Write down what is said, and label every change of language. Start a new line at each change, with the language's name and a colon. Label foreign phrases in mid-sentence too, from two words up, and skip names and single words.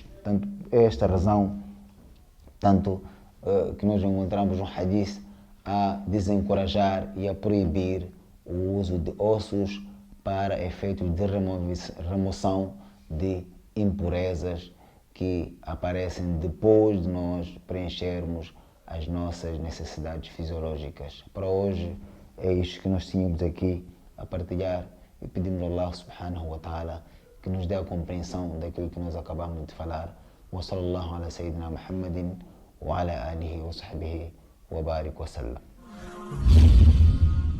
Portuguese: Portanto, é esta razão que nós encontramos no hadith a desencorajar e a proibir o uso de ossos para efeitos de remoção de impurezas que aparecem depois de nós preenchermos as nossas necessidades fisiológicas. Para hoje é isto que nós tínhamos aqui a partilhar, e pedimos a
Arabic: الله سبحانه وتعالى
Portuguese: que nos dê a compreensão daquilo que nós acabamos de falar.
Arabic: وصلى الله على سيدنا محمد وعلى آله وصحبه وبارك وسلم.